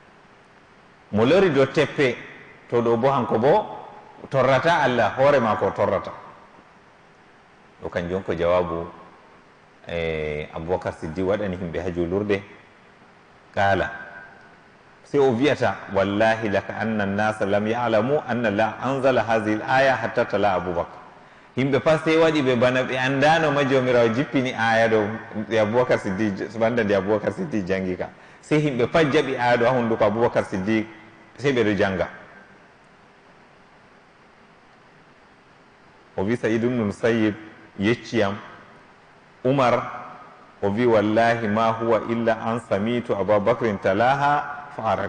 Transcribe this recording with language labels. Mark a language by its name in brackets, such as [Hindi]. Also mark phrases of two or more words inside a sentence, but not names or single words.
[Fula] Mo lori dow teppe, to ɗo bo hanko bo torrata Allah, hoore mako torrata. ɗo kanjum ko jawabu Aboubacar Siddi waɗani himɓe ha julurde. Kala, sey o wiyata [Arabic] والله لكأن الناس لم يعلموا أن الله أنزل هذه الآية حتى تلاها [Fula] Aboubacar. Yimɓe pat sey waɗi ɓe bana ɓe andano ma jomirawo jippini aya ɗo nde Aboubacar Siddi, banda nde Aboubacar Siddi jangi ka, sey yimɓe pat jaɓi aya ɗo ha hunduko Aboubacar Siddi, sey ɓeɗo janga. O wi Saïd ibn Musayyib yecciyam Umar, o wi [Arabic] والله ما هو إلا أن سمعت أبا بكر تلاها فعقرت.